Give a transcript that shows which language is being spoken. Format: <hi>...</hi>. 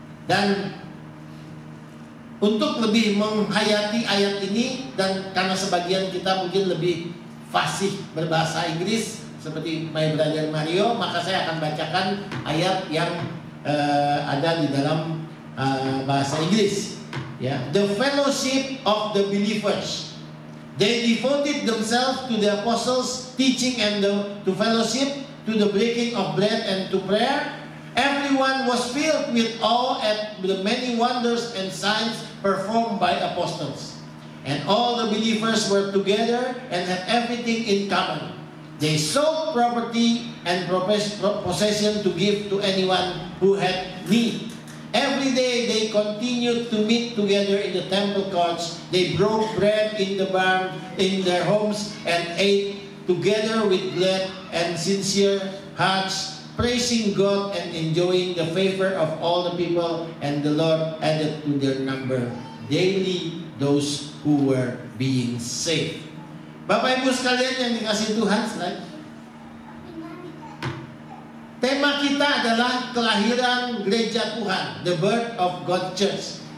<id>Dan untuk lebih menghayati ayat ini, dan karena sebagian kita mungkin lebih fasih berbahasa Inggris seperti</id> <en>my brother</en> <id>Mario, maka saya akan bacakan ayat yang ada di dalam bahasa Inggris.</id> <en>Ya, the fellowship of the believers. They devoted themselves to the apostles' teaching and to fellowship, to the breaking of bread and to prayer. Everyone was filled with awe at the many wonders and signs performed by apostles. And all the believers were together and had everything in common. They sold property and possession to give to anyone who had need. Every day they continued to meet together in the temple courts. They broke bread in the barn, in their homes, and ate together with glad and sincere hearts, praising God and enjoying the favor of all the people. And the Lord added to their number daily those who were being saved.</en> <id>Bapak Ibu sekalian yang dikasihi Tuhan, slide. Tema kita adalah kelahiran gereja Tuhan,</id> <en>the birth of God's church.</en>